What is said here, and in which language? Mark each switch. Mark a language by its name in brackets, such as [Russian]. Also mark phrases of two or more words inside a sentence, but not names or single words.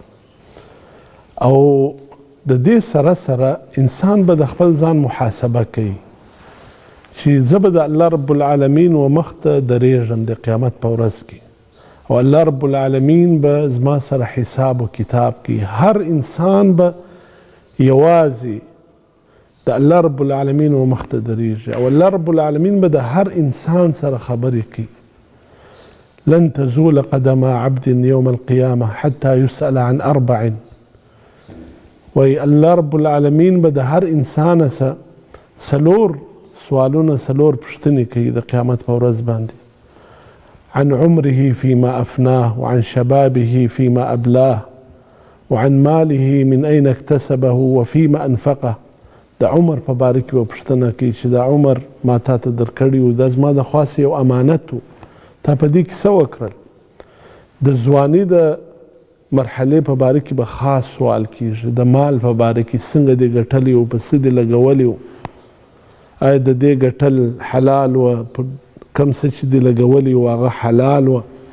[Pashto] او د دې سره سره انسان به د خپل ځان محاسبه کوي چې زه به د الله رب العالمین و مخ ته درېږم د قیامت په ورځ کې او الله رب العالمین به زما سره حساب و کتاب کوي. هر انسان به یوازې د الله رب العالمین و مخ ته درېږي او الله رب العالمین به د هر انسان سره خبرې کوي. [Arabic] لن تزول قدم عبد یوم القیامه حتی یسأل عن 4. [Pashto] وی الله رب العالمین به د هر انسان سره 4 سوالونه، 4 پوښتنې کوي د قیامت په ورځ باندې. [Arabic] عن عمره فيما أفناه وعن شبابه فيما أبلاه وعن ماله من أين اكتسبه وفيما أنفقه. [Pashto] د عمر په باره کې به پوښتنه کوي چې دا عمر ما تا ته درکړی و، دا زما د خاص یو امانت و، تا په دې کې څه وکړل. د ځواني د مرحلې په باره کې به خاص سوال کیږي. د مال په باره کې څنګه دې ګټلی و، په څه دې لګولی و، آیا د دې ګټل حلال و، په کم څه چې دې لګولی و هغه حلال و.